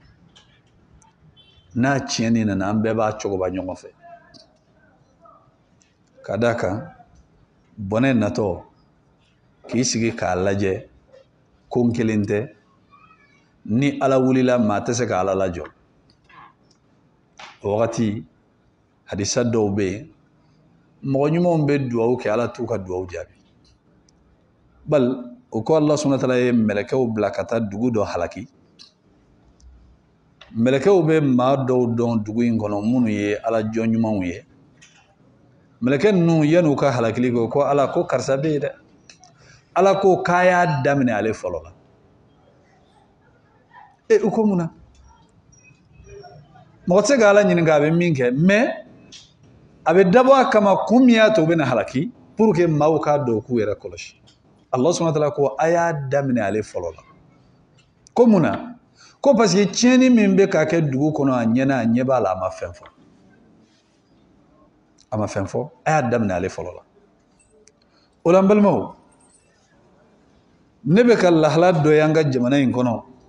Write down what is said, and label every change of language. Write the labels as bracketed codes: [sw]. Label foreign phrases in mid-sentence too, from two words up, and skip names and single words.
[bm] n'a tiɲɛni nana an bɛɛ b'a cogoba ɲɔgɔn fɛ ka d'a kan bɔnɛ natɔ k'i sigi k'a lajɛ ko n kelen tɛ ni Ala wulila maa tɛ se ka Ala lajɔ o wagati hadisa dɔw bɛ yen mɔgɔ ɲumanw bɛ duwawu kɛ Ala t'u ka duwawu jaabi bali o ko [ar] الله سبحانه وتعالى [bm] ye mɛlɛkɛw bila ka taa dugu dɔ halaki mɛlɛkɛw bɛ maa dɔw dɔn dugu in kɔnɔ minnu ye Ala jɔn ɲumanw ye mɛlɛkɛ ninnu yan'u ka halakili ko Ala ko karisa bɛ yen dɛ Ala ko k'a y'a daminɛ ale fɔlɔ la u ko mun na mɔgɔ tɛ se ka Ala ɲininka a bɛ min kɛ mais a bɛ dabɔ a kama kun min y'a to u bɛ na halaki [fr] pour que [bm] maaw k'a dɔn k'u yɛrɛ kɔlɔsi [ar] الله سبحانه وتعالى [bm] ko a y'a daminɛ ale fɔlɔ la ko mun na ko [fr] parce que [bm] tiɲɛni min bɛ ka kɛ dugu kɔnɔ a ɲɛ b'a la a ma fɛn fɔ a y'a daminɛ ale fɔlɔ la o la n balimaw ne bɛ ka lahala dɔ ye an ka jamana in kɔnɔ